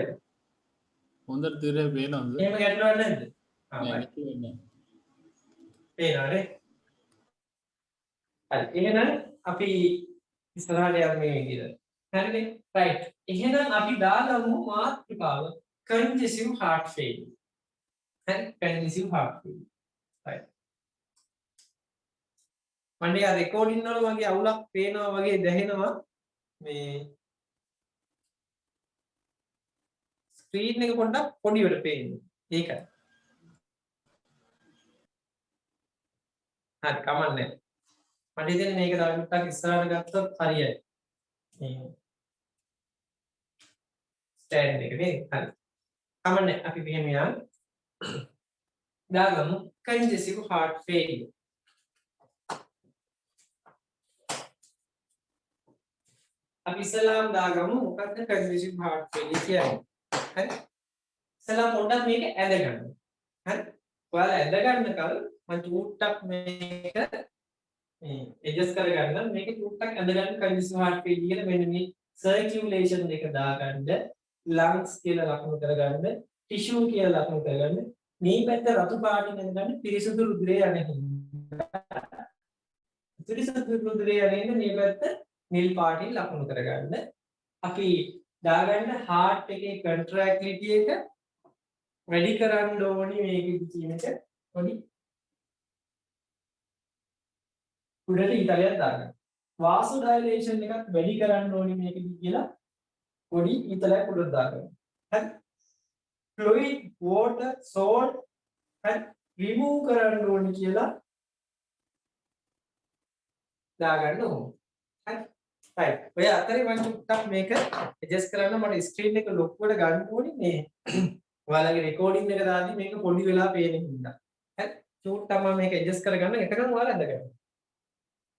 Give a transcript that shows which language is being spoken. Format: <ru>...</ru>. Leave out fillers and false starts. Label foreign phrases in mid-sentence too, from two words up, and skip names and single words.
<si>හොඳට තිරේ පේනවද එහෙම ගැටලුවක් නැද්ද නෑ පේන්නේ පේනවනේ හරි එහෙනම් අපි ඉස්සරහට යමු මේ විදිහට හරිනේ රයිට් එහෙනම් අපි දාගමු මාතෘකාව</si> <en>congestive heart failure</en> <si>හරි</si> <en>congestive heart failure</en> <si>right මන්නේ ආ රෙකෝඩින් වල වගේ අවුලක් පේනවා වගේ දැනෙනවා මේ ස්ක්‍රීන් එක පොඩ්ඩක් පොඩිවට පේන්නේ ඒකයි හරි කමන්නේ මට ඉතින් මේක තව ටිකක් ඉස්සරහට ගත්තොත් හරියයි මේ ස්ටෑන්ඩ් එක නේ හරි කමන්නේ අපි මෙහෙම යන් දාගමු</si> <en>congestive heart failure</en> <si>අපි ඉස්සලාම් දාගමු මොකක්ද</si> <en>congestive heart failure</en> <si>කියන්නේ හරි ඉස්සලාම් පොඩ්ඩක් මේක ඇඳ ගන්න හරි ඔයාලා ඇඳ ගන්න කල මම චූට්ටක් මේක ඇඩ්ජස්ට් කරගන්න මේක චූට්ටක් ඇඳ ගන්න</si> <en>congestive heart failure</en> <si>කියලා මෙන්න මේ circulation එක දාගන්න lungs කියලා ලකුණු කරගන්න tissue කියලා ලකුණු කරගන්න මේ පැත්ත රතු පාටින් ඇඳගන්න පිරිසුදු රුධිරය යන හින්දා පිරිසුදු රුධිරය යන මේ පැත්ත නිල් පාටින් ලකුණු කරගන්න අපි දාගන්න heart එකේ contractility එක වැඩි කරන්න ඕනි මේකෙදි කියන එක පොඩි උඩට ඉතලයක් දාගන්න vasodilation එකත් වැඩි කරන්න ඕනි මේකෙදි කියලා පොඩි ඉතලයක් උඩට දාගන්න හරි</si> <en>fluid water salt</en> <si>හරි remove කරන්න ඕනි කියලා දාගන්න ඕනේ හරි right ඔය අතරේ මම චුට්ටක් මේක ඇඩ්ජස්ට් කරන්න මට ස්ක්‍රීන් එක ලොකුවට ගන්න ඕනේ මේ ඔයාලගේ රෙකෝඩින් එක දාද්දි මේක පොඩි වෙලා පේන හින්දා හරි චුට්ටක් මම මේක ඇඩ්ජස්ට් කරගන්න එතකන් ඔයාලා ඇඳගන්න</si>